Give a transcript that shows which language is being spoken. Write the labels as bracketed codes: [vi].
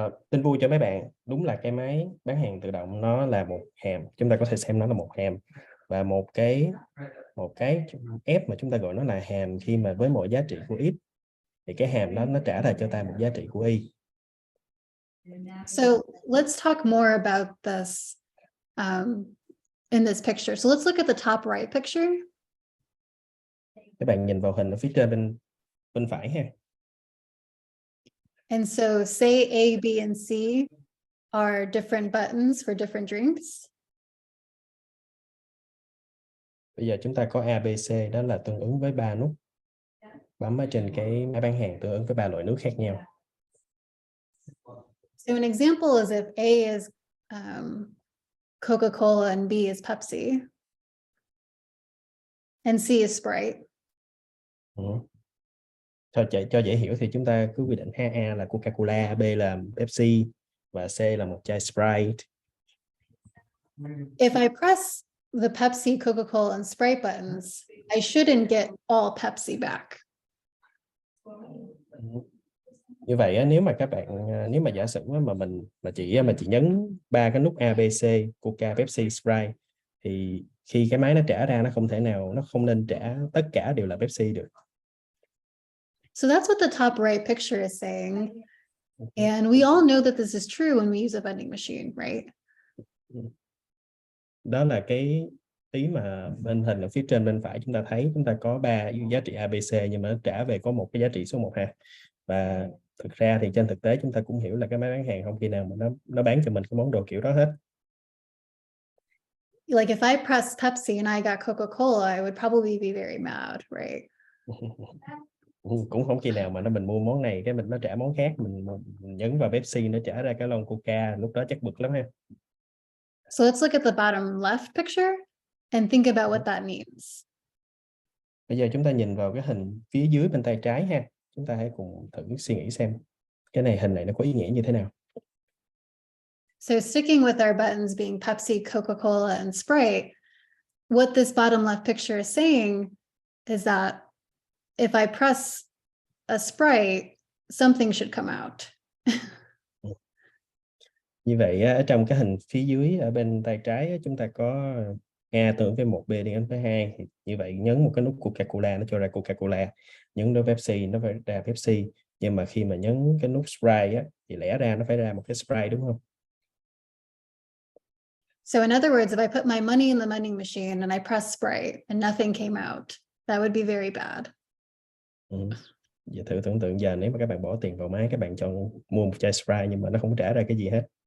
[vi] Tin vui cho mấy bạn, đúng là cái máy bán hàng tự động nó là một hàm, chúng ta có thể xem nó là một hàm và một cái F mà chúng ta gọi nó là hàm khi mà với mỗi giá trị của X thì cái hàm đó nó trả ra cho ta một giá trị của Y. [en] So let's talk more about this in this picture. So let's look at the top right picture. [vi] Các bạn nhìn vào hình ở phía trên bên phải ha. [en] And so say A, B, and C are different buttons for different drinks. [vi] Bây giờ chúng ta có A, B, C, đó là tương ứng với 3 nút bấm ở trên cái máy bán hàng tương ứng với 3 loại nước khác nhau. [en] So an example is if A is Coca-Cola and B is Pepsi, and C is Sprite. [vi] Cho dễ hiểu thì chúng ta cứ quy định A là Coca-Cola, B là Pepsi và C là một chai Sprite. [en] If I press the Pepsi, Coca-Cola, and Sprite buttons, I shouldn't get all Pepsi back. [vi] Như vậy nếu mà các bạn nếu mà giả sử mà mình chỉ nhấn 3 cái nút A, B, C, Coca, Pepsi, Sprite thì khi cái máy nó trả ra nó không nên trả tất cả đều là Pepsi được. [en] So that's what the top right picture is saying. And we all know that this is true when we use a vending machine, right? [vi] Đó là cái ý mà bên hình ở phía trên bên phải chúng ta thấy chúng ta có 3 giá trị A, B, C nhưng mà nó trả về có một cái giá trị số 1 ha. Và thực ra thì trên thực tế chúng ta cũng hiểu là cái máy bán hàng không khi nào mà nó bán cho mình cái món đồ kiểu đó hết. [en] Like if I pressed Pepsi and I got Coca-Cola, I would probably be very mad, right? [vi] Cũng không khi nào mà mình mua món này cái nó trả món khác, mình nhấn vào Pepsi nó trả ra cái lon Coca, lúc đó chắc bực lắm ha. [en] So let's look at the bottom left picture and think about what that means. [vi] Bây giờ chúng ta nhìn vào cái hình phía dưới bên tay trái ha. Chúng ta hãy cùng thử suy nghĩ xem cái hình này nó có ý nghĩa như thế nào. [en] So sticking with our buttons being Pepsi, Coca-Cola, and Sprite, what this bottom left picture is saying is that if I press a Sprite, something should come out. [vi] Như vậy ở trong cái hình phía dưới ở bên tay trái chúng ta có A tương ứng với 1, B tương ứng với 2. Thì như vậy nhấn một cái nút Coca-Cola nó cho ra Coca-Cola, nhấn nút Pepsi nó phải ra Pepsi. Nhưng mà khi mà nhấn cái nút Sprite thì lẽ ra nó phải ra một cái Sprite đúng không? [en] So in other words, if I put my money in the vending machine and I press Sprite and nothing came out, that would be very bad. [vi] Giờ thử tưởng tượng giờ nếu mà các bạn bỏ tiền vào máy, các bạn chọn mua một chai Sprite nhưng mà nó không trả ra cái gì hết.